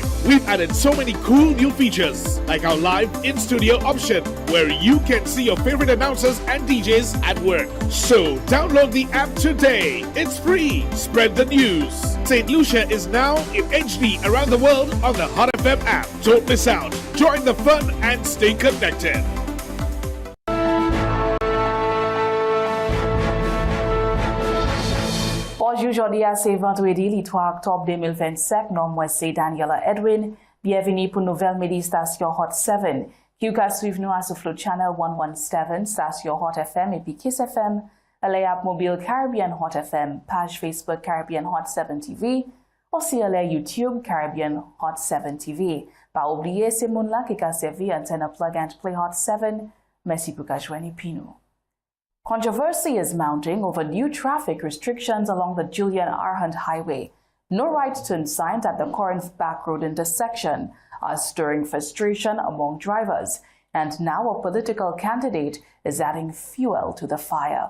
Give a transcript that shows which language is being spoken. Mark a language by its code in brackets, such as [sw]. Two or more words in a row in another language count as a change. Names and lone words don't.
[en] We've added so many cool new features, like our live in-studio option, where you can see your favorite announcers and DJs at work. So download the app today. It's free. Spread the news. St. Lucia is now in HD around the world on the Hot FM app. Don't miss out. Join the fun and stay connected. [fr] Aujourd'hui, c'est vendredi, le 3 octobre 2025. Non, moi, c'est Daniela Edwin. Bienvenue pour nouvelle midi station Hot 7. Qui vous suivre nous sur le channel 117, station Hot FM et puis Kiss FM. L'app mobile Caribbean Hot FM, page Facebook Caribbean Hot 7 TV, aussi à YouTube Caribbean Hot 7 TV. Pas oublier ces monde-là qui a servi antenne [en] plug and play [fr] Hot 7. Merci pour joindre nous. [en] Controversy is mounting over new traffic restrictions along the Julian R. Hunt Highway. No right turn signs at the Corinth Back Road intersection are stirring frustration among drivers, and now a political candidate is adding fuel to the fire.